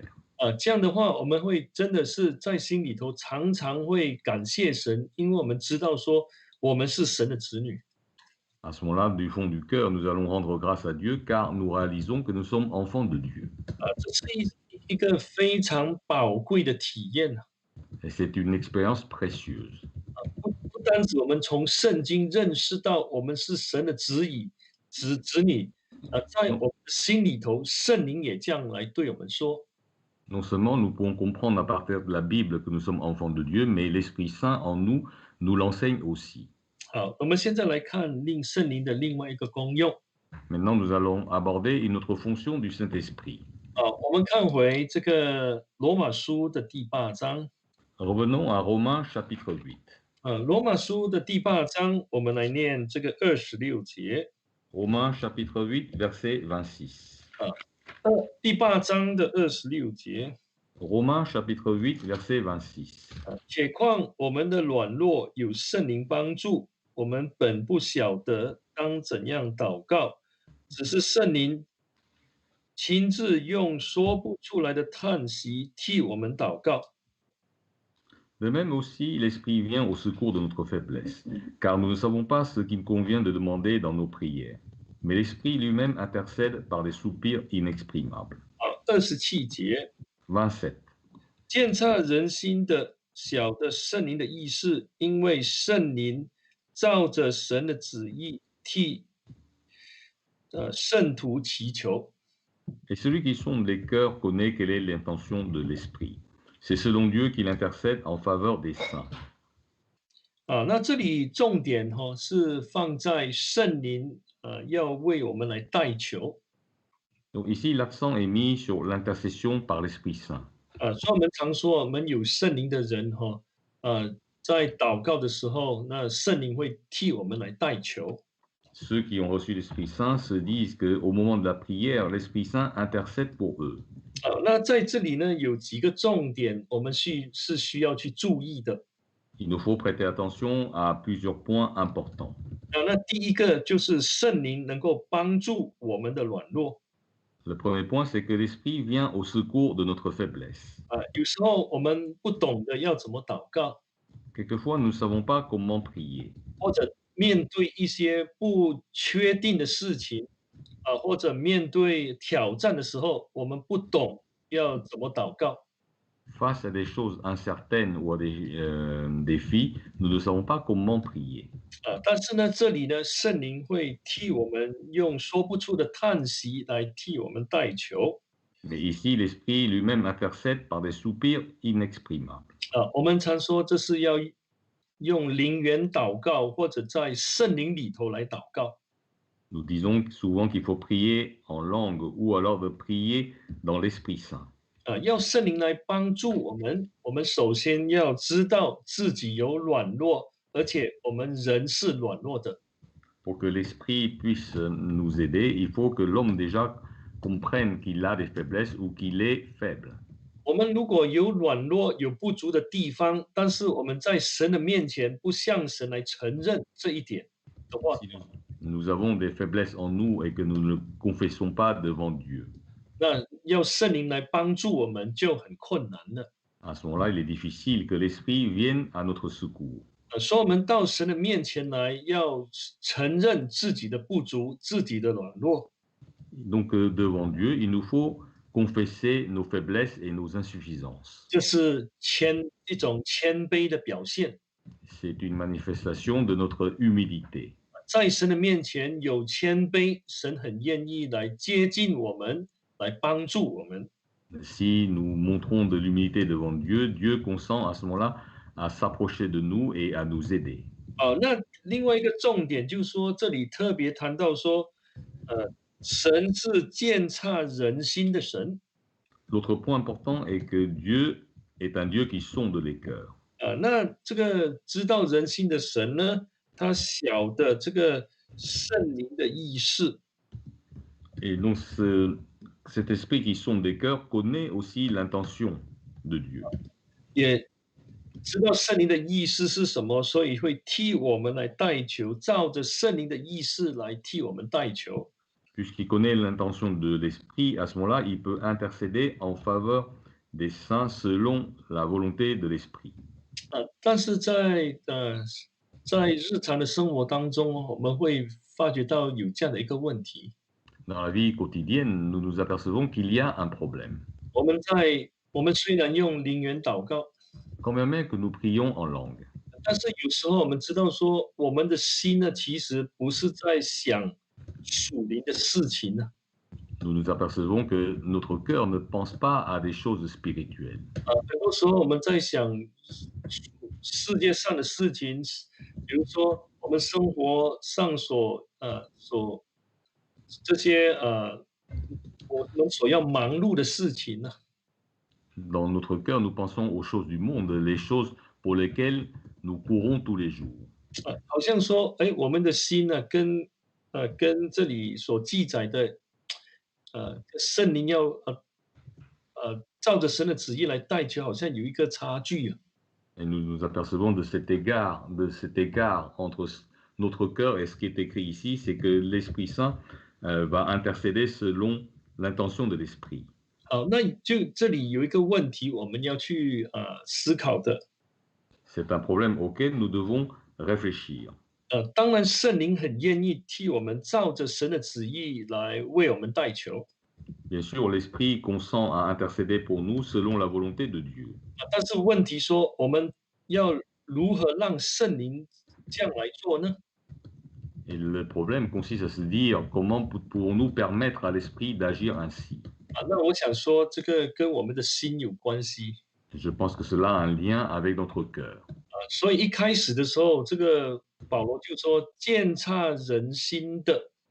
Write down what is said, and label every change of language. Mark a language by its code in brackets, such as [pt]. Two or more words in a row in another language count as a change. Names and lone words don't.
[zh] 这样的话，我们会真的是在心里头常常会感谢神，因为我们知道说我们是神的子女。 [fr] À ce moment-là, du fond du cœur, nous allons rendre grâce à Dieu car nous réalisons que nous sommes enfants de Dieu. [zh] 这是一个非常宝贵的体验。 [fr] Et c'est une expérience précieuse. [zh] 不单止我们从圣经认识到我们是神的子女，在我们的心里头，圣灵也这样来对我们说。 [fr] Non seulement nous pouvons comprendre à partir de la Bible que nous sommes enfants de Dieu, mais l'Esprit Saint en nous nous l'enseigne aussi. [zh] 好，我们现在来看圣灵的另外一个功用。 [fr] Maintenant, nous allons aborder une autre fonction du Saint-Esprit. [zh] 我们看回这个罗马书的第8章。 [fr] Revenons à Romains chapitre 8. [zh] 罗马书的第8章，我们来念这个26节。 [fr] Romains chapitre 8, verset 26. [zh] 第8章的26节。 [fr] Romains chapitre 8, verset 26. [zh] 且况我们的软弱有圣灵帮助，我们本不晓得当怎样祷告，只是圣灵亲自用说不出来的叹息替我们祷告。 [fr] De même aussi, l'Esprit vient au secours de notre faiblesse, car nous ne savons pas ce qu'il convient de demander dans nos prières. Mais l'Esprit lui-même intercède par des soupirs inexprimables. [zh] 27节， [fr] 27. [zh] 鉴察人心的小的圣灵的意思，因为圣灵照着神的旨意替圣徒祈求。 [fr] Et celui qui sonde les cœurs connaît quelle est l'intention de l'Esprit. C'est selon Dieu qu'il intercède en faveur des saints. [zh] 那这里重点是放在圣灵要为我们来代求。 [fr] Donc ici, l'accent est mis sur l'intercession par l'Esprit Saint. [zh] 所以我们常说，我们有圣灵的人在祷告的时候，那圣灵会替我们来代求。 [fr] Ceux qui ont reçu l'Esprit Saint se disent qu'au moment de la prière, l'Esprit Saint intercède pour eux. [zh] 那在这里呢，有几个重点，我们是需要去注意的。 [fr] Il nous faut prêter attention à plusieurs points importants. [zh] 那第一个就是圣灵能够帮助我们的软弱。 [fr] Le premier point, c'est que l'Esprit vient au secours de notre faiblesse. [zh] 有时候我们不懂得要怎么祷告， [fr] Quelquefois, nous ne savons pas comment prier. [zh] 或者面对一些不确定的事情，或者面对挑战的时候，我们不懂要怎么祷告。 [fr] Face à des choses incertaines ou à des défis, nous ne savons pas comment prier. [zh] 但是呢，这里呢，圣灵会替我们用说不出的叹息来替我们代求。 [fr] Mais ici, l'Esprit lui-même intercède par des soupirs inexprimables. [zh] 我们常说这是要用灵言祷告，或者在圣灵里头来祷告。 [fr] Nous disons souvent qu'il faut prier en langue ou alors de prier dans l'Esprit Saint. [zh] 要圣灵来帮助我们，我们首先要知道自己有软弱，而且我们人是软弱的。 [fr] Pour que l'Esprit puisse nous aider, il faut que l'homme déjà comprenne qu'il a des faiblesses ou qu'il est faible. [zh] 我们如果有软弱、有不足的地方，但是我们在神的面前不向神来承认这一点的话， [fr] Si nous avons des faiblesses en nous et que nous ne confessons pas devant Dieu, [zh] 那要圣灵来帮助我们就很困难了。 [fr] à ce moment-là, il est difficile que l'Esprit vienne à notre secours. [zh] 所以我们到神的面前来，要承认自己的不足、自己的软弱。 [fr] Donc, devant Dieu, il nous faut confesser nos faiblesses et nos insuffisances. [zh] 这是一种谦卑的表现。 [fr] C'est une manifestation de notre humilité. [zh] 在神的面前有谦卑，神很愿意来接近我们，来帮助我们。 [fr] Si nous montrons de l'humilité devant Dieu, Dieu consent à ce moment-là à s'approcher de nous et à nous aider. [zh] 那另外一个重点就是说，这里特别谈到说，神是鉴察人心的神。 [fr] L'autre point important est que Dieu est un Dieu qui sonde les cœurs. [zh] 那这个知道人心的神呢，他晓得这个圣灵的意识。 [fr] Et donc, cet esprit qui sonde les cœurs connaît aussi l'intention de Dieu. [zh] 也知道圣灵的意思是什么，所以会替我们来代求，照着圣灵的意思来替我们代求。 [fr] Puisqu'il connaît l'intention de l'esprit, à ce moment-là, il peut intercéder en faveur des saints selon la volonté de l'esprit. [zh] 但是在日常的生活当中，我们会发觉到有这样的一个问题。 [fr] Dans la vie quotidienne, nous nous apercevons qu'il y a un problème. [zh] 我们虽然用灵言祷告， [fr] Quand bien même que nous prions en langue, [zh] 但是有时候我们知道说，我们的心呢，其实不是在想属灵的事情呢。 [fr] nous nous apercevons que notre cœur ne pense pas à des choses spirituelles. [zh] 很多时候我们在想世界上的事情，比如说我们生活上这些我们所要忙碌的事情呢。 [fr] Dans notre cœur, nous pensons aux choses du monde, les choses pour lesquelles nous courons tous les jours. [zh] 好像说，我们的心呢，跟这里所记载的，圣灵要照着神的旨意来代求，好像有一个差距啊。 [fr] Et nous nous apercevons de cet écart entre notre cœur et ce qui est écrit ici, c'est que l'Esprit Saint va intercéder selon l'intention de l'Esprit. [zh] 那就这里有一个问题，我们要去思考的。 [fr] C'est un problème auquel nous devons réfléchir. [zh] 当然，圣灵很愿意替我们照着神的旨意来为我们代求。 [fr] Bien sûr, l'Esprit consent à intercéder pour nous selon la volonté de Dieu. [zh] 但是问题说，我们要如何让圣灵这样来做呢？ [fr] Et le problème consiste à se dire comment pourrons-nous permettre à l'Esprit d'agir ainsi. [zh] 那我想说，这个跟我们的心有关系。 [fr] Je pense que cela a un lien avec notre cœur. [zh] 所以一开始的时候，这个保罗就说鉴察人心的。